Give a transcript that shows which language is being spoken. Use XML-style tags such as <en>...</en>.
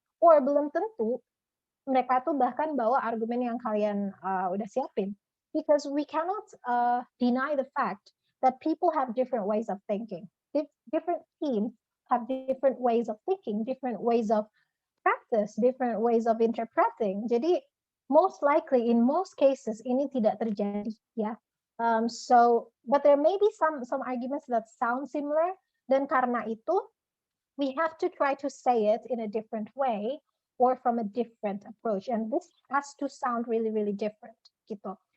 <en>Or</en> <id>belum tentu mereka tuh bahkan bawa argumen yang kalian udah siapin.</id> <en>Because we cannot deny the fact that people have different ways of thinking. Different teams have different ways of thinking, different ways of practice, different ways of interpreting.</en> <id>Jadi</id> <en>most likely in most cases</en> <id>ini tidak terjadi ya.</id> <en>But there may be some arguments that sound similar,</en> <id>dan karena itu</id> <en>we have to try to say it in a different way or from a different approach, and this has to sound really really different</en> <id>gitu.</id>